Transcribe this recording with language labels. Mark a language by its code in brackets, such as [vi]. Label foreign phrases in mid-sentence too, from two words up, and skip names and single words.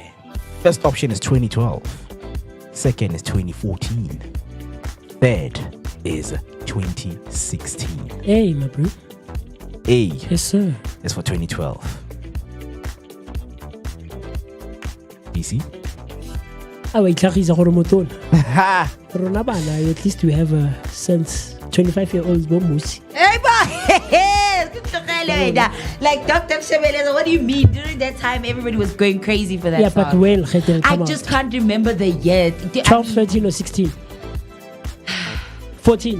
[en] First option is 2012. Second is 2014. Third is 2016. Hey, my bro. A. Yes, sir. Is for 2012. BC? Ah, wait, Clarice Horomotona. [st] Rona bana, [en] at least we have since 25-year-olds Bomusi. Hey, boy! Like Dr. Shebeleza, what do you mean? During that time, everybody was going crazy for that Yeah, song. but when I just can't remember the year. 12, 13, or 16? 14.